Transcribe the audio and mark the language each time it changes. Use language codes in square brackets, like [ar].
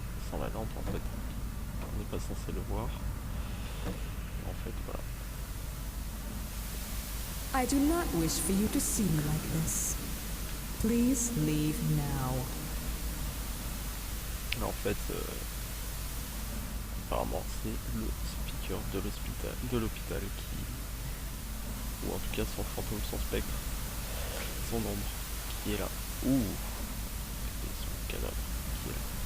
[fr] Sans la lampe, en fait, on n'est pas censé le voir. En fait, voilà. [en] I do not wish for you to see me like this. Please leave now. [fr] En fait, apparemment, c'est le speaker de l'hôpital qui, ou en tout cas son fantôme, son spectre, son ombre, qui est là. Ouh, et son cadavre qui est là.